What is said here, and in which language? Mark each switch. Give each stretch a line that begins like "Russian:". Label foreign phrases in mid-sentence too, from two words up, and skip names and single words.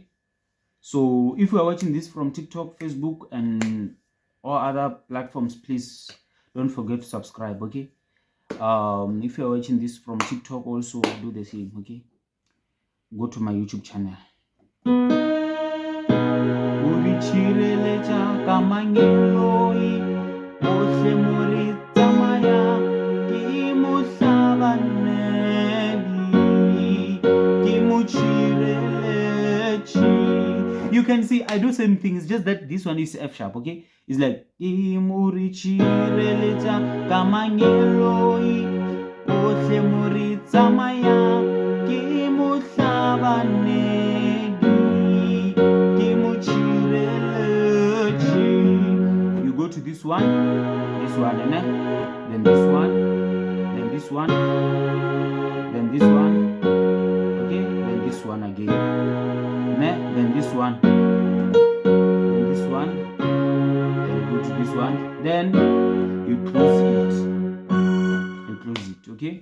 English: So if you are watching this from TikTok, Facebook, and all other platforms, please don't forget to subscribe, okay? If you are watching this from TikTok, also do the same, okay? Go to my YouTube channel.
Southern Sotho: Uri tshireletsa ka mangeloi, ohle mori tsamaya, ke mo hlabanedi, ke mo tshireletsi.
English: You can see I do same things, just that this one is F sharp, okay? It's like
Southern Sotho: ke mori tshireletsa ka mangeloi, ohle mori tsamaya, ke mo hlabanedi, ke mo tshireletsi.
English: You go to this one, and then this one, then this one, then this one, okay? Then this one again, then this one, then this one, then you go to this one, then you close it, okay?